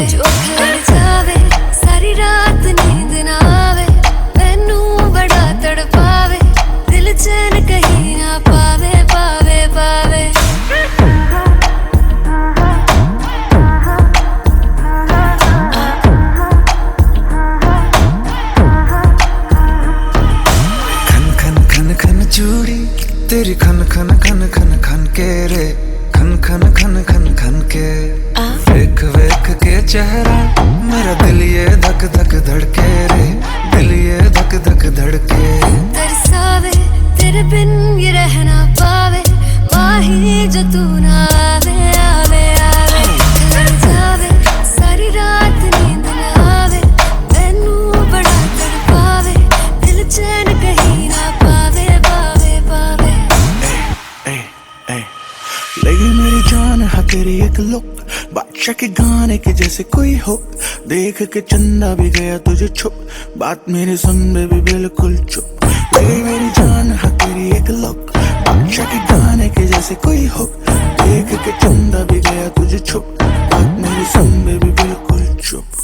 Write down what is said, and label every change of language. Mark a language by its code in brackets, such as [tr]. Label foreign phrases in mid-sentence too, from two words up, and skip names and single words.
[hi] जो घर जावे सारी रात नींद ना आवे, [pa] ਮੈਨੂੰ ਬੜਾ ਤੜਪਾਵੇ, [hi] दिल चैन कहीं ना पावे पावे पावे। चूड़ी तेरी खन खन खन खन खन के रे, खन खन खन खन खन के। [pa] ਵੇਖ ਵੇਖ ਕੇ [hi] चेहरा मेरा दिल ये धक धक धड़के रे, दिल ये धक धक धड़के। तरसावे तेरे बिन ये रह ना पावे, माही जो तू ना आवे आवे आवे। घर जावे सारी रात नींद ना आवे, [pa] ਮੈਨੂੰ ਬੜਾ ਤੜਪਾਵੇ, [hi] दिल चैन कहीं ना पावे पावे पावे। लगी मेरी जान है तेरी एक लुक, बादशाह के गाने के जैसे कोई हो, देख के चंदा भी गया तुझे छुप, बात मेरी सुन बेबी बिल्कुल चुप। लगी मेरी जान है तेरी एक लुक, बादशाह के गाने के जैसे कोई हो, देख के चंदा भी गया तुझे छुप, बात मेरी सुन बेबी बिल्कुल चुप।